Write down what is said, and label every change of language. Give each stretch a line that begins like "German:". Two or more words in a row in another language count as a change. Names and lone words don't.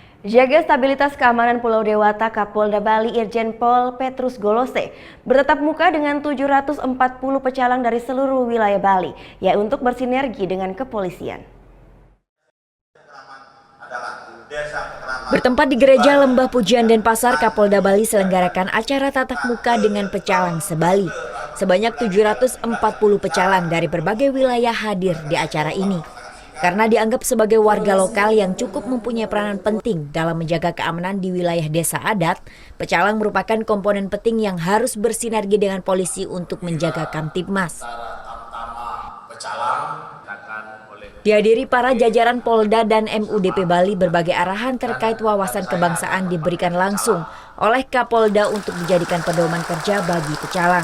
Indonesian: Jaga stabilitas keamanan Pulau Dewata, Kapolda Bali Irjen Pol Petrus Golose bertatap muka dengan 740 pecalang dari seluruh wilayah Bali, yaitu untuk bersinergi dengan kepolisian. Bertempat di Gereja Lembah Pujian Denpasar, Kapolda Bali selenggarakan acara tatap muka dengan pecalang se-Bali. Sebanyak 740 pecalang dari berbagai wilayah hadir di acara ini. Karena dianggap sebagai warga lokal yang cukup mempunyai peranan penting dalam menjaga keamanan di wilayah desa adat, pecalang merupakan komponen penting yang harus bersinergi dengan polisi untuk menjaga Kamtibmas. Dihadiri para jajaran Polda dan MUDP Bali, berbagai arahan terkait wawasan kebangsaan diberikan langsung oleh Kapolda untuk dijadikan pedoman kerja bagi pecalang.